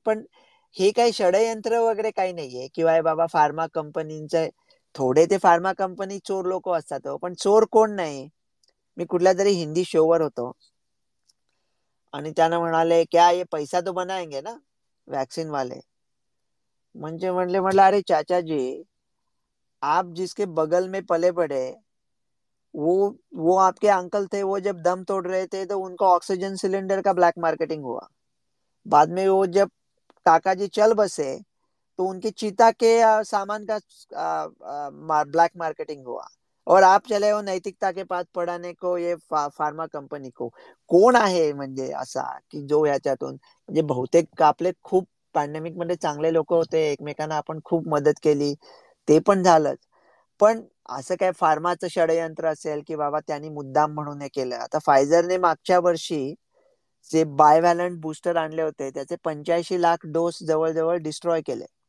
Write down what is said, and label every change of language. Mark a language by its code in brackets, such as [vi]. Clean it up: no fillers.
[mr] पण हे काही षडयंत्र वगैरे काही नाहीये किंवा बाबा फार्मा कंपनीचे, थोडे ते फार्मा कंपनी चोर लोक असतात पण चोर कोण नाही. मी कुठल्या तरी हिंदी शोवर होतो आणि त्यानं म्हणाले [hi] क्या ये पैसा तो बनाएंगे ना वॅक्सिन वाले. [mr] म्हणजे म्हटलं [hi] अरे चाचा जी, आप जिसके बगल में पले बड़े, वो आपके अंकल थे, वो जब दम तोड़ रहे थे तो उनका ऑक्सीजन सिलेंडर का ब्लैक मार्केटिंग हुआ। बाद में वो जब काका जी चल बसे तो उनके चीता के सामान का ब्लैक मार्केटिंग हुआ। और आप चले हो नैतिकता के पाठ पढ़ाने को ये फार्मा कंपनी को। [mr] कोण आहे म्हणजे असा की जो याच्यातून, म्हणजे बहुतेक आपले खूप पॅन्डेमिक मध्ये चांगले लोक होते, एकमेकांना आपण खूप मदत केली, ते पण झालंच. पण असं काय फार्माचं षडयंत्र असेल की बाबा त्यांनी मुद्दाम म्हणून हे केलं. आता फायझरने मागच्या वर्षी जे बायव्हॅलंट बुस्टर आणले होते त्याचे 85 लाख डोस जवळजवळ डिस्ट्रॉय केले.